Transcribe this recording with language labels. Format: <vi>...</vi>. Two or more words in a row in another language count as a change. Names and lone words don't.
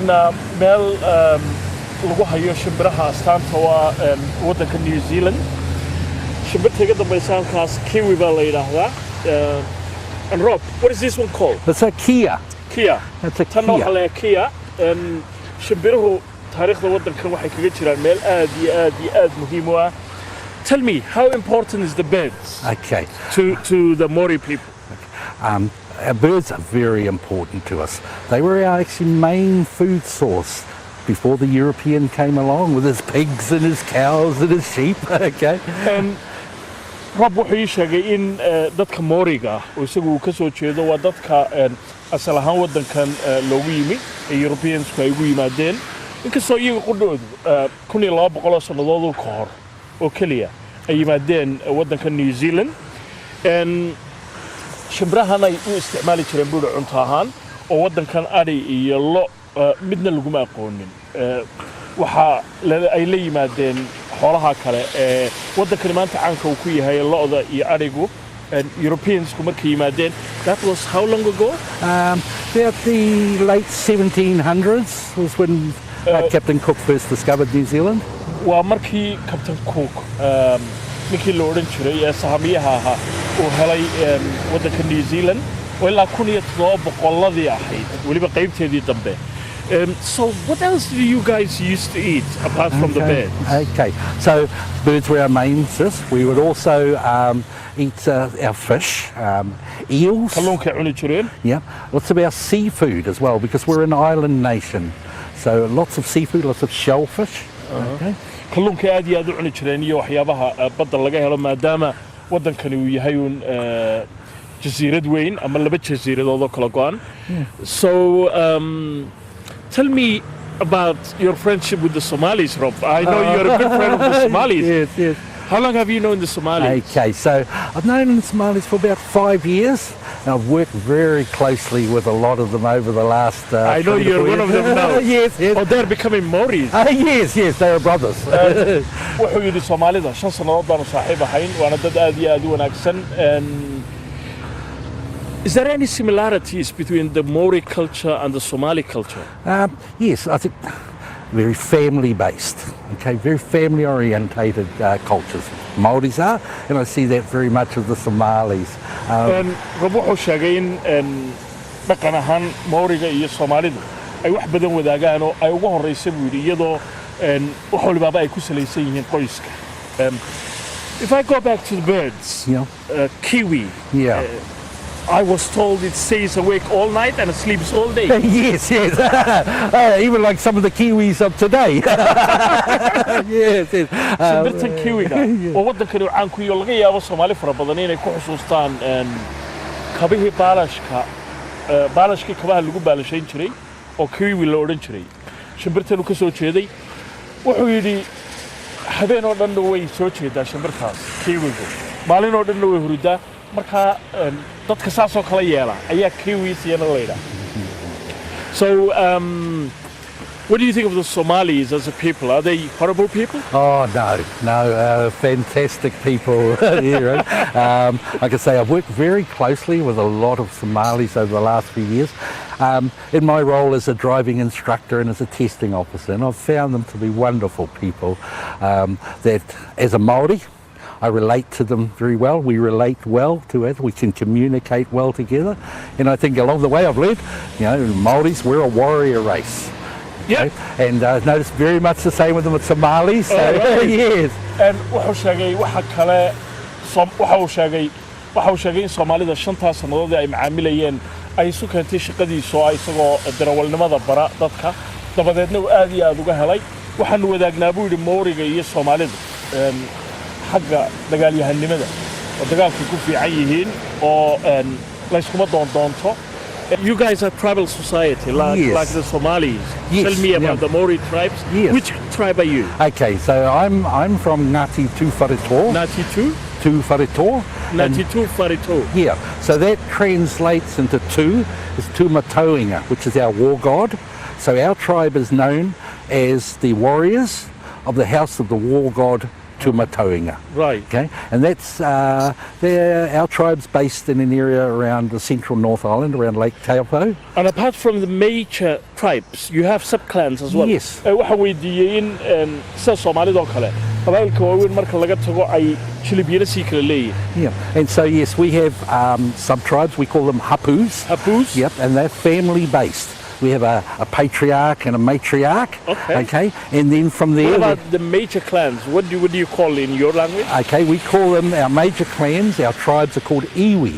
<so>waa meel lagu hayo shimbiraha astaanta waa waddanka New Zealand shimbirta iga dambaysa halkaas kiwi baa la yidhaahdaa</so> <en>and Rob, what is this one called? It's a Kia. Kia. It's a</en> <so>tan waxa Kia. la Kia shimbiruhu taariikhda waddankan waxay kaga jiraan meel aad iyo aad muhiim u ah.</so> <en>Tell me, how important is the birds Okay. to the Maori people? Our birds are very important to us. They were our actually main food source before the European came along with his pigs and his cows and his sheep. Okay.</en> <so>Rob wuxuu ii sheegay in dadka Maoriga ah oo isagu ka soo jeedo waa dadka asal ahaan waddankan loogu yimi ee Europeans-ku ay ugu yimaadeen inkastoo iyaga qudhoodu 1200 sannadood ka hor oo kaliya ay yimaadeen waddanka New Zealand shimbirahan ay u isticmaali jireen buur cunto ahaan oo waddankan ari iyo lo midna laguma aqoonin waxa ay la yimaadeen xoolaha kale ee waddankan maanta caanka uu ku yahay lo'da iyo arigu Europeans-ku markay yimaadeen</so> <en>that was how long ago About the late 1700s was when Captain Cook first discovered New Zealand.</en> <so>waa markii Captain Cook ninkii la oran jiray ee sahaamiyaha ahaa uu helay waddanka New Zealand oo ilaa 1700 ahayd waliba qaybteedii dambe</so> <en>so what else do you guys used to eat apart from the birds? Okay, so birds were our main source. We would also eat our fish, eels.</en> <so>kalluunka cuni jireen</so> <en>Yeah, lots of our seafood as well because we're an island nation. So lots of seafood, lots of shellfish. Okay.</en> <so>kalluunka aad iyo aad u cuni jireen iyo waxyaabaha badda laga helo maadaama waddankani uu yahay jasiirad weyn ama laba jasiiradood oo kala go'an</so> <en>so tell me about your friendship with the Somalis, Rob. I know you're a good friend of the Somalis. Yes. How long have you known the Somalis? Okay, so I've known the Somalis for about 5 years. And I've worked very closely with a lot of them over the last. I know 3 to you're 4 one of years. them now. Yes. Oh, they're becoming Maoris. Yes, they are brothers.</en> <so>wuxuu yidhi Soomaalida 5 sannadood baanu saaxiib ahayn waana dad aad iyo aad u wanaagsan</so> <en>Is there any similarities between the Maori culture and the Somali culture? Yes, I think very family-based, okay, very family-orientated cultures. Maoris are, and I see that very much with the Somalis.</en> <so>Rob wuxuu sheegay in dhaqan ahaan Maoriga iyo Soomaalidu ay wax badan wadaagaan oo ay ugu horeysay buu yidhi iyadoo wax waliba ay ku salaysan yihiin qoyska.</so> <en>If I go back to the birds, kiwi. Yeah. I was told it stays awake all night and it sleeps all day. Yes. Even like some of the Kiwis of today. yes.</en> <so>shimbirtan kiwiga oo waddankani caan ku yahay laga yaabo Soomaali fara badan inay ku xusuustaan kabihii baalashkii kabaha lagu baalashayn jiray oo kiwi la oran jiray shimbirtan uu ka soo jeeday wuxuu yidhi habeen oo dhan way soo jeedaa shimbirtaas kiwigu maalin oo dhan way hurdaa marka dadka saasoo kala yeela ayaa kiwis iyana leeyahay</so> <en>so what do you think of the Somalis as a people? Are they horrible people? Oh, no, fantastic people. Like I say, I've worked very closely with a lot of Somalis over the last few years in my role as a driving instructor and as a testing officer, and I've found them to be wonderful people that, as a Māori, I relate to them very well. We relate well to it. We can communicate well together. And I think along the way I've learned, Māoris, we're a warrior race. Yeah. Okay? And I've noticed very much the same with them with Somalis. So, right. yes.</en> <so>And wuxuu sheegay waxa kale waxa uu sheegay in Soomaalida 5 sannadood ay macaamilayeen ay isu keentay shaqadiisa oo isagoo darawalnimada bara dadka dabadeedna uu aad iyo aad uga helay waxaan wadaagnaa buu yidhi Maoriga iyo Soomaalida xagga dagaalyahanimada oo dagaalku ku fiican yihiin oo la iskuma doonto.</so> <en>You guys are tribal society like the Somalis. Yes. Tell me about the Maori tribes. Yes. Which tribe are you? Okay, so I'm from Ngati Tuwhareto. Ngati Tu? Tuwhareto. Ngati Tuwhareto. Yeah, so that translates into Tu is Tumatoinga, which is our war god. So our tribe is known as the warriors of the house of the war god Tumatoinga. Right. Okay, and that's our tribe's based in an area around the central North Island, around Lake Taupo. And apart from the major tribes, you have sub-clans as well. Yes.</en> <so>Waxaan weydiiyey in sida Soomaalida oo kale qabaa'ilka waaweyn marka laga tago ay jilibyada sii kala leeyihiin.</so> <en>Yeah, and so yes, we have sub-tribes. We call them hapus. Hapus? Yep, and they're family-based. We have a patriarch and a matriarch. Okay, and then from there. What about the major clans? What do you call in your language? Okay, we call them our major clans. Our tribes are called iwis.</en>